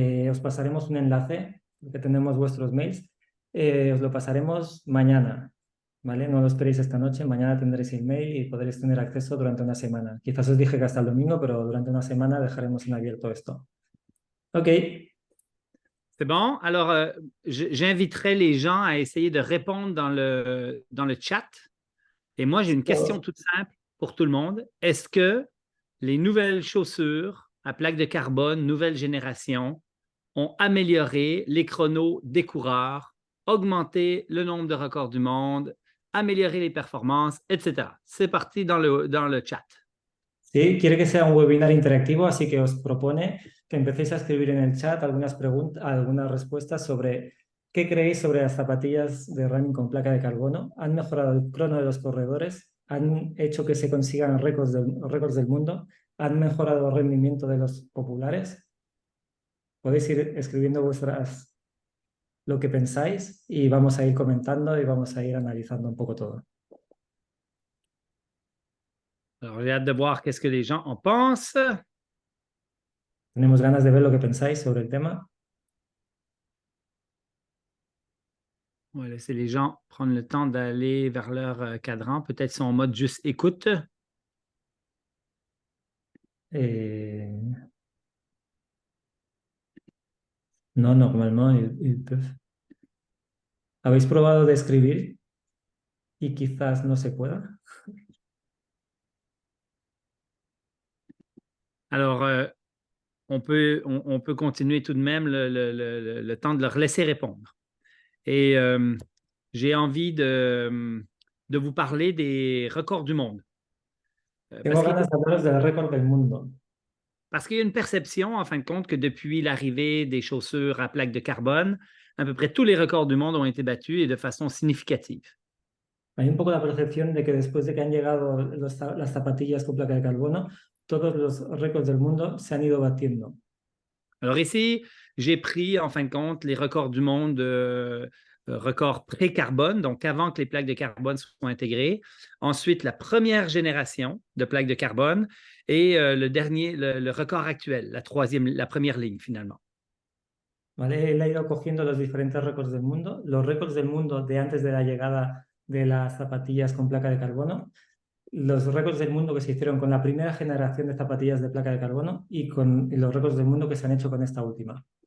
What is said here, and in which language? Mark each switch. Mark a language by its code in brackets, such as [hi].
[es] Os pasaremos un enlace, que tenemos vuestros mails. Os lo pasaremos mañana, ¿vale? No lo esperéis esta noche, mañana tendréis el mail y podréis tener acceso durante una semana. Quizás os dije que hasta el domingo, pero durante una semana dejaremos en abierto esto. Ok, [fr] C'est bon? Alors, j'inviterai les gens à essayer de répondre dans le chat. Et moi, j'ai une question toute simple pour tout le monde. Est-ce que les nouvelles chaussures à plaque de carbone, nouvelle génération, ont amélioré les chronos des coureurs, augmenté le nombre de records du monde, amélioré les performances, etc. C'est parti dans le chat. [es] sí, quiere que sea un webinar interactivo, así que os propone que empecéis a escribir en el chat algunas preguntas, algunas respuestas sobre qué creéis sobre las zapatillas de running con placa de carbono. ¿Han mejorado el crono de los corredores? ¿Han hecho que se consigan récords del mundo? ¿Han mejorado el rendimiento de los populares? Podéis ir escribiendo lo que pensáis y vamos a ir comentando y vamos a ir analizando un poco todo. [fr] Alors, j'ai hâte de voir qu'est-ce que les gens en pensent. [es] Tenemos ganas de ver lo que pensáis sobre el tema. [fr] On va laisser les gens prendre le temps d'aller vers leur cadran. Peut-être sont en mode juste écoute. Eh, no, normalement, ils peuvent. [es] ¿Habéis probado de escribir y quizás no se pueda? [fr] Alors, on peut continuer tout de même le temps de leur laisser répondre. Et j'ai envie de vous parler des records du monde. [es] Tengo ganas de hablaros del récord del mundo. [fr] Parce qu'il y a une perception, en fin de compte, que depuis l'arrivée des chaussures à plaque de carbone, à peu près tous les records du monde ont été battus et de façon significative. [es] Hay un poco la percepción de que después de que han llegado las zapatillas con placa de carbono, todos los récords del mundo se han ido batiendo. [fr] Alors ici, j'ai pris, en fin de compte, les records du monde, records pré-carbone, donc avant que les plaques de carbone soient intégrées. Ensuite, la première génération de plaques de carbone et le record actuel, la première ligne finalement. [es] ¿Vale? Él ha ido cogiendo los diferentes récords del mundo, los récords del mundo de antes de la llegada de las zapatillas con placa de carbono los récords del mundo que se hicieron con la primera generación de zapatillas de placa de carbono y con los récords del mundo que se han hecho con esta última.